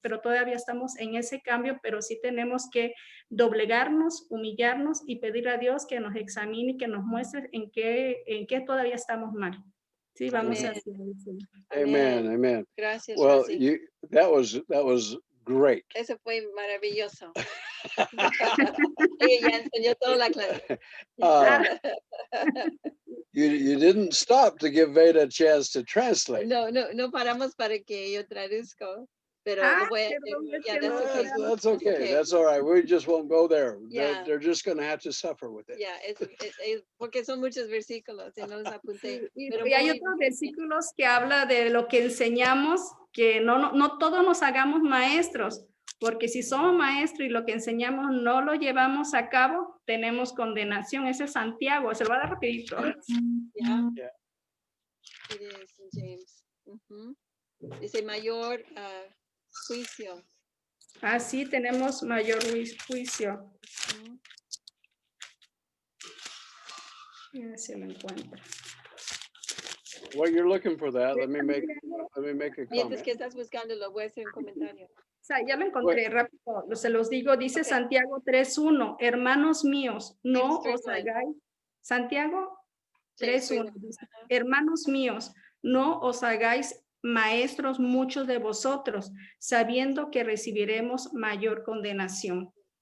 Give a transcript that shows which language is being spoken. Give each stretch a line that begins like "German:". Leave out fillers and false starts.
Spanish: Pero todavía estamos en ese cambio, pero sí tenemos que doblegarnos, humillarnos y pedir a Dios que nos examine y que nos muestre en qué todavía estamos mal. Sí, vamos a hacer eso. Amen, amen. Gracias,
English: Well, Rosy. that was great.
Spanish: Eso fue maravilloso. Ella enseñó toda la clase.
English: You didn't stop to give Veda a chance to translate.
Spanish: No paramos para que yo traduzco, pero lo voy a hacer.
English: That's okay. That's all right. We just won't go there. Yeah. They're just going to have to suffer with it.
Spanish: Ya, porque son muchos versículos y no los apunté. Y Pero hay otros versículos que habla de lo que enseñamos, que no todos nos hagamos maestros, porque si somos maestros y lo que enseñamos no lo llevamos a cabo, tenemos condenación. Ese es Santiago, se lo va a dar rapidito.
English: Yeah. It is in James.
Spanish: Dice mayor juicio. Sí, tenemos mayor juicio. Ya se lo encuentro.
English: While you're looking for that, let me make a
Spanish: Mientras
English: comment.
Spanish: que estás buscando, lo voy a hacer un comentario. Ya lo encontré rápido, se los digo, dice Santiago 3:1, hermanos míos, no os hagáis, Santiago 3:1, hermanos míos, no os hagáis maestros muchos de vosotros, sabiendo que recibiremos mayor condenación.